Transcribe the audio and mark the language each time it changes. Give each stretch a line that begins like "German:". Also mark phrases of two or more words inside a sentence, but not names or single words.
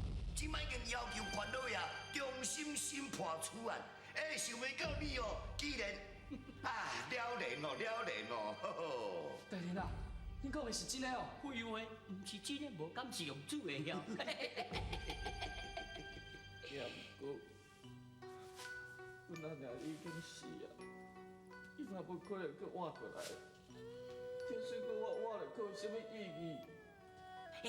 Min Nan Chinese: 即摆已经要求关老爷重新审判此案。想袂到你哦，居然了然哦，了然哦，吼吼！大人啊，恁讲的是真的哦？废话，唔是真的，无敢是用煮的哟。也不过，阮阿娘已经死啊，伊嘛无可能搁活过来。就算搁活了，搁有啥物意义？